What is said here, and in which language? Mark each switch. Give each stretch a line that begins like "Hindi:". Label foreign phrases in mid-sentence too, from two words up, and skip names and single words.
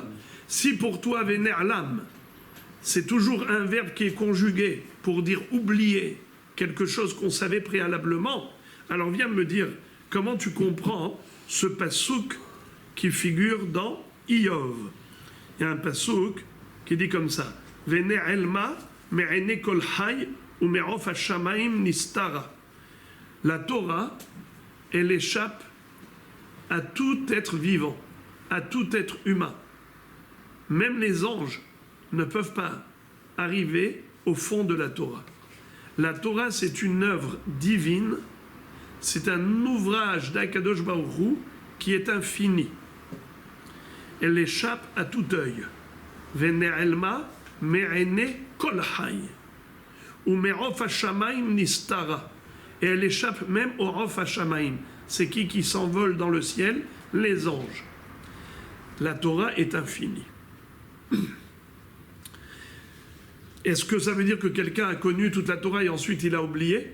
French: Si pour toi, Venerlam, c'est toujours un verbe qui est conjugué pour dire oublier quelque chose qu'on savait préalablement, alors viens me dire comment tu comprends ce passouk qui figure dans Iyov. Il y a un passouk qui dit comme ça:
Hebrew: ונעלמה מעיני כל חי ומעוף השמים נסתרה.
French: La Torah, elle échappe à tout être vivant, à tout être humain. Même les anges ne peuvent pas arriver au fond de la Torah. La Torah, c'est une œuvre divine, c'est un ouvrage d'
Hebrew: הקדוש ברוך הוא
French: qui est infini. Elle échappe à tout œil.
Hebrew: ונעלמה מעיני כל חי ומעוף השמים נסתרה.
French: Et elle échappe même au
Hebrew: עוף השמים.
French: C'est qui s'envole dans le ciel? Les anges. La Torah est infinie. Est-ce que ça veut dire que quelqu'un a connu toute la Torah et ensuite il a oublié?